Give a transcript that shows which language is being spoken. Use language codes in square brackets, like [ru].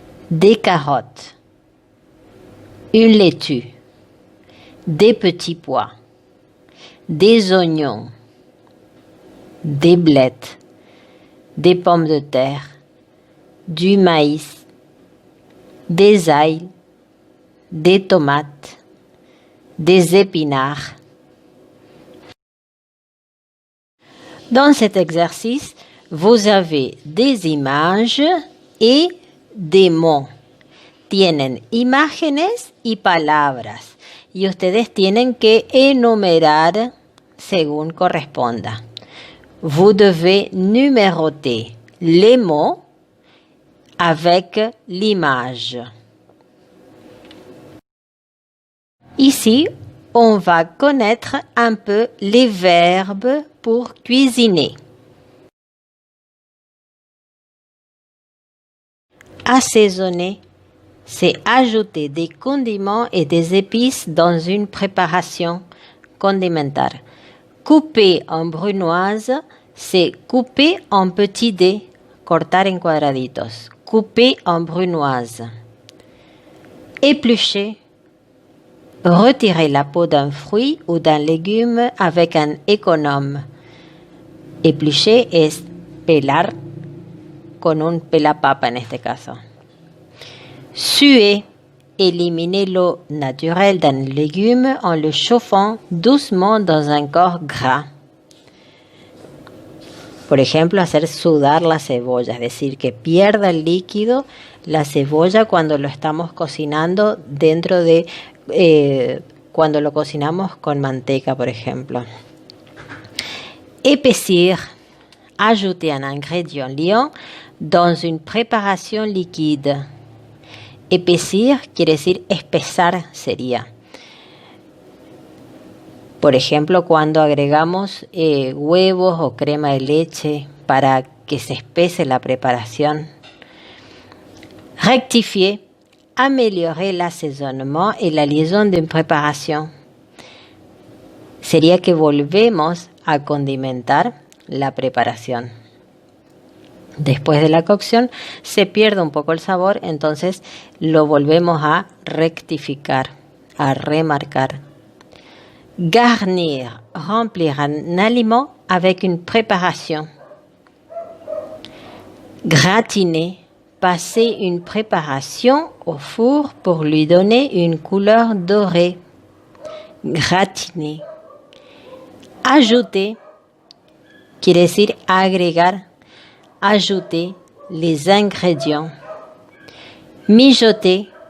[fr] des carottes, une laitue, des petits pois, des oignons, des blettes, des pommes de terre, du maïs, des ails, des tomates, des épinards. Dans cet exercice, vous avez des images et des mots. [es] Tienen imágenes y palabras y ustedes tienen que enumerar según corresponda. [fr] Vous devez numéroter les mots avec l'image. Ici, on va connaître un peu les verbes pour cuisiner. Assaisonner, c'est ajouter des condiments et des épices dans une préparation condimentaire. Couper en brunoise, c'est couper en petits dés, [es] cortar en cuadraditos. [fr] Couper en brunoise. Éplucher, retirer la peau d'un fruit ou d'un légume avec un économe. [es] Éplucher es pelar con un pelapapa en este caso. [fr] Suer, éliminer l'eau naturelle d'un légume en le chauffant doucement dans un corps gras. [es] Por ejemplo, hacer sudar la cebolla, es decir, que pierda el líquido la cebolla cuando lo estamos cocinando dentro de, cuando lo cocinamos con manteca, por ejemplo. [fr] Épaissir, ajouter un ingrédient liant dans une préparation liquide. [es] Épaissir quiere decir espesar sería. Por ejemplo, cuando agregamos huevos o crema de leche para que se espese la preparación. [fr] Rectifier, améliorer l'assaisonnement et la liaison d'une préparation. [es] Sería que volvemos a condimentar la preparación. Después de la cocción se pierde un poco el sabor, entonces lo volvemos a rectificar, a remarcar. [fr] Garnir, remplir un aliment avec une préparation. Gratiner, passer une préparation au four pour lui donner une couleur dorée. Gratiner. Ajouter, [es] quiere decir agregar, [fr] ajouter les ingrédients. Mijoter,